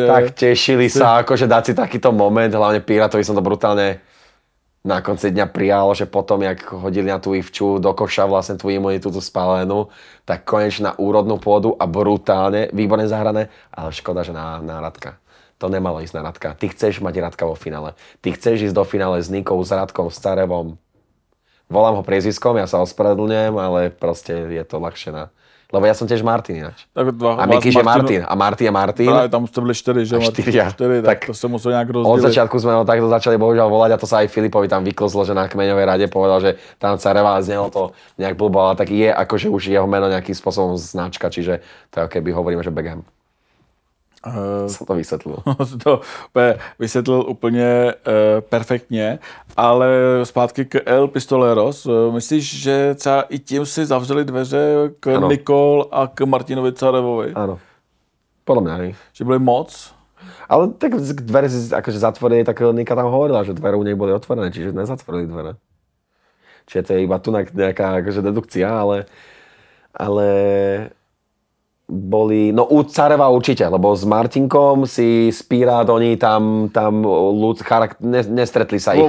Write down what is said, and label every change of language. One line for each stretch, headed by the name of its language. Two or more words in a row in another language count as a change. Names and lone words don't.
Slovak: Tak tešili sa, akože dať si takýto moment, hlavne Pirátovi som to brutálne na konci dňa prijal, že potom, jak hodili na tú Ivču do koša vlastne tú imunitu, tú spálenú, tak konečne na úrodnú pôdu a brutálne, výborne zahrané, ale škoda, že na Radka. To nemalo ísť na Radka. Ty chceš mať Radka vo finále. Ty chceš ísť do finále s Nikou, s Radkom, s Carevom. Volám ho priezviskom, ja sa ospravedlňujem, ale proste je to ľahšie na... Lebo ja som tiež Martin ináč. Tak a Mikyš je Martin. A Marty je Martin.
Czech: Právě tam jste byli 4, že? 4, tak to se muselo nějak rozdělit.
Slovak: Od začiatku sme ho takto začali bohužiaľ volať a to sa aj Filipovi tam vyklzlo, že na kmeňovej rade povedal, že tam Careva znelo to nejak blbo, ale tak je akože už jeho meno nejakým spôsobom značka, čiže to je keby hovoríme, že Beckham.
Czech: Jsem to vysvětlil. To vysvětlil úplně perfektně, ale zpátky k El Pistoleros. Myslíš, že třeba i tím si zavřeli dveře k ano. Nikol a k Martinovi Carevovi? Ano. Podle mě, hej. Že byly moc?
Slovak: Ale tak dvere si akože zatvorili, tak Nika tam hovorila, že dvere u nej boli otvorené, čiže nezatvorili dvere. Čiže to je iba tu nejaká akože dedukcia, ale boli, no u Careva určite, lebo s Martinkom si Spírát, oni tam nestretli sa ich.